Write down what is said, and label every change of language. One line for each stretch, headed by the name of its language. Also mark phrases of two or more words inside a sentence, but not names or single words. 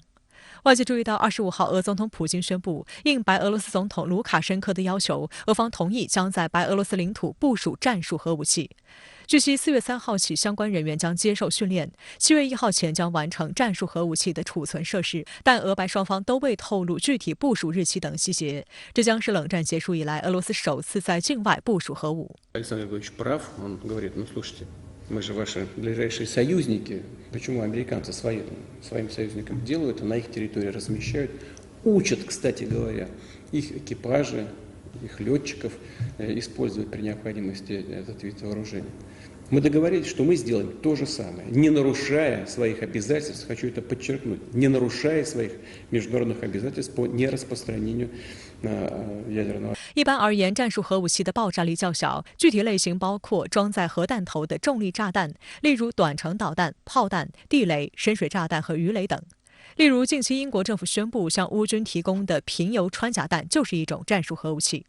Chinese: 外界注意到，25号，俄总统普京宣布，应白俄罗斯总统卢卡申科的要求，俄方同意将在白俄罗斯领土部署战术核武器。据悉，4月3号起，相关人员将接受训练，7月1号前将完成战术核武器的储存设施，但俄白双方都未透露具体部署日期等细节。这将是冷战结束以来俄罗斯首次在境外部署核武。
Russian: Мы же ваши ближайшие союзники. Почему американцы своим союзникам делают, на их территории размещают, учат, кстати говоря, их экипажи, их летчиков использовать при необходимости этот вид вооружения. Мы договорились, что мы сделаем то же самое, не нарушая своих обязательств, хочу это подчеркнуть, не нарушая своих международных обязательств по нераспространению ядерного.
Chinese: 一般而言，战术核武器的爆炸力较小，具体类型包括装载核弹头的重力炸弹，例如短程导弹、炮弹、地雷、深水炸弹和鱼雷等。例如，近期英国政府宣布向乌军提供的贫铀穿甲弹就是一种战术核武器。